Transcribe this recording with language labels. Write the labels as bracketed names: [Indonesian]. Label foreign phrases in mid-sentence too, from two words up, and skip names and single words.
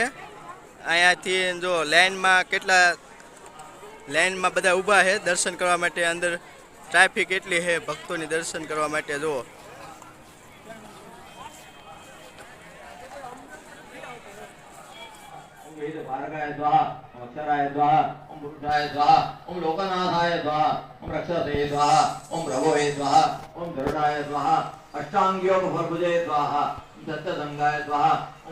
[Gujarati] અહીંયાથી જો લાઈનમાં બધા ઊભા છે દર્શન કરવા માટે. અંદર ટ્રાફિક એટલી છે ભક્તોની દર્શન કરવા માટે. જુઓ [Sanskrit] भारगाय स्वाहा ओम अक्षराय स्वाहा ओम पुरुषाय स्वाहा ओम लोकनाथाय स्वाहा ओम रक्षसे स्वाहा ओम प्रभोये स्वाहा ओम गरुडाय स्वाहा अष्टांग्योम भर्भुजे स्वाहा ओम सत्यसंगाय स्वाहा ओम